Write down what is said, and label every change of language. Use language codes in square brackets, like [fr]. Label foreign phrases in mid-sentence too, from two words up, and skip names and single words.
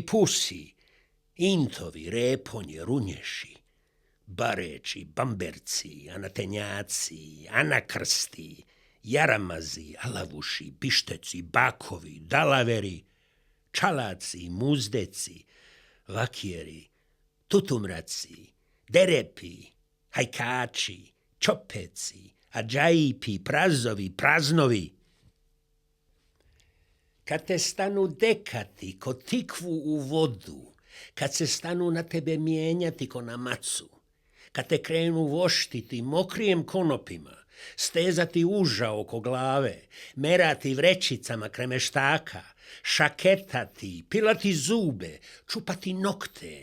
[sr] pusi, intovi, reponje, runješi, bareči, bamberci, anatenjaci, anakrsti, jaramazi, alavuši, pišteci, bakovi, dalaveri, čalaci, muzdeci, vakjeri, tutumraci, derepi, hajkači, čopeci, adžajpi, prazovi, praznovi. Kad te stanu dekati ko tikvu u vodu, kad se stanu na tebe mijenjati ko na macu, kad te krenu voštiti mokrijem konopima, stezati uža oko glave, merati vrećicama kremeštaka, šaketati, pilati zube, čupati nokte,